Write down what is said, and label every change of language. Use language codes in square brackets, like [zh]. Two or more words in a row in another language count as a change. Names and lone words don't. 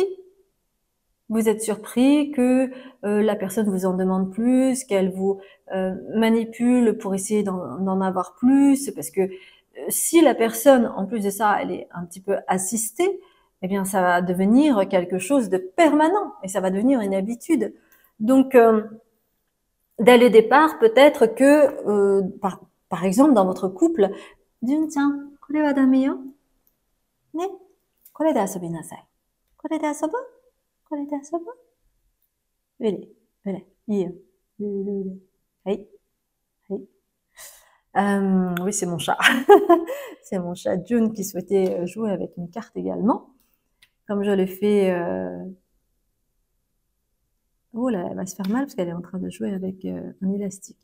[fr] Vous êtes surpris que la personne vous en demande plus, qu'elle vous manipule pour essayer d'en avoir plus, parce que si la personne, en plus de ça, elle est un petit peu assistée, eh bien, ça va devenir quelque chose de permanent et ça va devenir une habitude. Donc, dès le départ, peut-être que, par exemple, dans votre couple, [ja] Jun-chan, これはダメよ。ね。これで遊びなさい。これで遊ぼう。これで遊ぼう。 [fr] Allez, allez, oui, oui, c'est mon chat. C'est mon chat June qui souhaitait jouer avec mes cartes également. Comme je le fais Oh là, elle va se faire mal parce qu'elle est en train de jouer avec un élastique.